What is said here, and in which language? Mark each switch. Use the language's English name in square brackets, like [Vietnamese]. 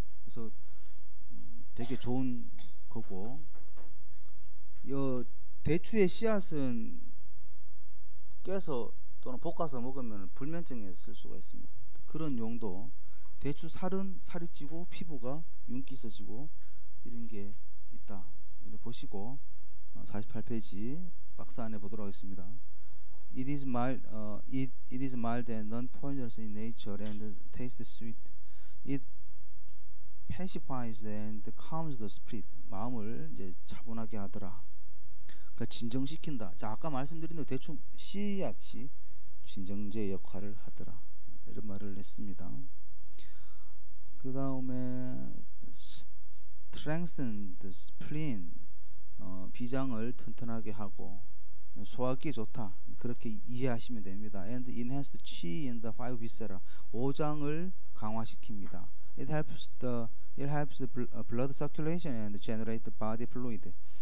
[Korean] 그래서 되게 좋은 거고, 대추의 씨앗은 깨서 또는 볶아서 먹으면 불면증에 쓸 수가 있습니다. 그런 용도. 대추 살은 살이 찌고 피부가 윤기 있어지고 이런 게 있다. 이렇게 보시고 48페이지 박스 안에 보도록 하겠습니다. [English] It is mild and non-poisonous in nature and tastes sweet. It pacifies and calms the spirit. [Korean] 마음을 이제 차분하게 하더라. 그러니까 진정시킨다. 자, 아까 말씀드린 대로 대충 씨앗이 진정제 역할을 하더라. 이런 말을 했습니다. 그 다음에 [English] strengthen the spleen. [Korean] 비장을 튼튼하게 하고 소화기에 좋다. 그렇게 이해하시면 됩니다. [English] And enhance the chi in the five viscera. [Korean] 오장을 강화시킵니다. [English] It helps the blood circulation and generate the body fluid.